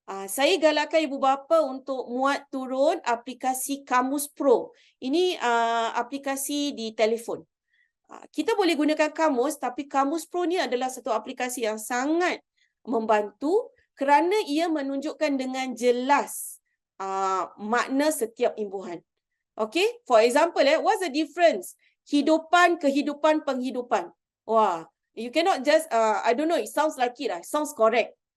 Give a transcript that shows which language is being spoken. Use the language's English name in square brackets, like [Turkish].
[Malay] Saya galakkan ibu bapa untuk muat turun aplikasi Kamus Pro. Ini aplikasi di telefon. Kita boleh gunakan kamus, tapi Kamus Pro ni adalah satu aplikasi yang sangat membantu kerana ia menunjukkan dengan jelas makna setiap imbuhan. [English] Okay, for example, what's the difference? [Malay] Hidupan, kehidupan, penghidupan. [English] Wah, you cannot just, I don't know, it sounds like it, sounds correct.